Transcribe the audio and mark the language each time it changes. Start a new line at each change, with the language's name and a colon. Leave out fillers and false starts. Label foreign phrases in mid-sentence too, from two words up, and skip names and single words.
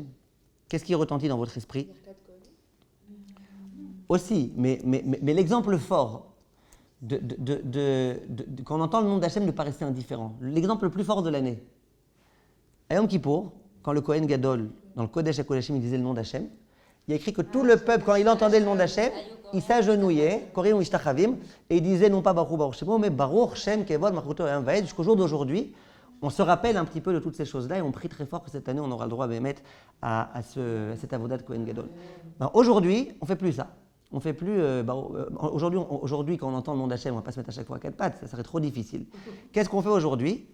French: Qu'est-ce qui retentit dans votre esprit ? Aussi, mais l'exemple fort quand on entend le nom d'Hachem de pas rester indifférent. L'exemple le plus fort de l'année. À Yom Kippour, quand le
Hebrew: כהן גדול,
French: dans le
Hebrew: קודש הקודשים,
French: il disait le nom d'Hachem, il y a écrit que tout le peuple, quand il entendait le nom d'Hachem, il s'agenouillait,
Hebrew: כורעים משתחווים,
French: et il disait non pas
Hebrew: ברוך ברוך שמו,
French: mais
Hebrew: ברוך שם כבוד מלכותו לעולם ועד.
French: Jusqu'au jour d'aujourd'hui, On se rappelle un petit peu de toutes ces choses-là et on prie très fort que cette année, on aura le droit à cette avodat de
Hebrew: כהן גדול.
French: Ben, aujourd'hui, on ne fait plus ça. On fait plus. Aujourd'hui, quand on entend le nom d'Hachem, on ne va pas se mettre à chaque fois à quatre pattes, ça serait trop difficile. Qu'est-ce qu'on fait aujourd'hui?